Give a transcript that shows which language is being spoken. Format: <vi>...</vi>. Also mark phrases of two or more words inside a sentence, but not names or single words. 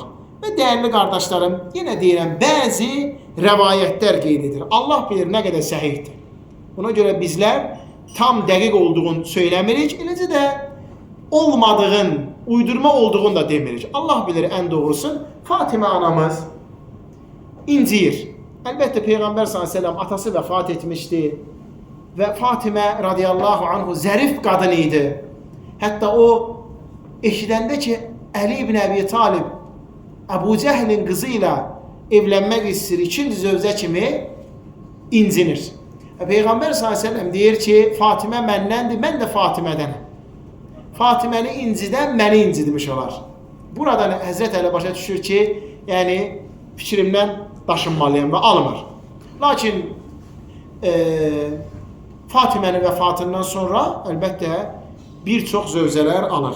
<az>Və dəyərli qardaşlarım, yenə deyirəm, bəzi rəvayətlər qeyd edir. Allah bilir nə qədər səhihdir. Ona görə bizlər tam dəqiq olduğunu söyləmirik, eləcə də olmadığın, uydurma olduğunu da demirik. Allah bilir ən doğrusun. Fatimə anamız inciyir.</az> <tr>Elbette Peygamber</tr> <ar>صلى الله عليه وسلم</ar> <tr>atası vefat etmişti.</tr> <az>Ve Fatime</az> <ar>رضي الله عنه</ar> <az>zərif qadın idi. Hətta o eşidəndə ki, Əli ibn Əbi Talib Əbu Cəhlin qızı ilə evlənmək istəyir, ikinci zövcə kimi incinir. Peygamber</az> <ar>صلى الله عليه وسلم</ar> <az>deyir ki, Fatimə məndəndir, mən də Fatimədənəm. Fatiməni incidən məni incidirmiş olar. Buradan Həzrət Əli başa düşür ki, yəni fikrimdən daşınmalıyım və almır. Lakin Fatimənin vəfatından sonra əlbəttə bir çox zövcələr alır.</az>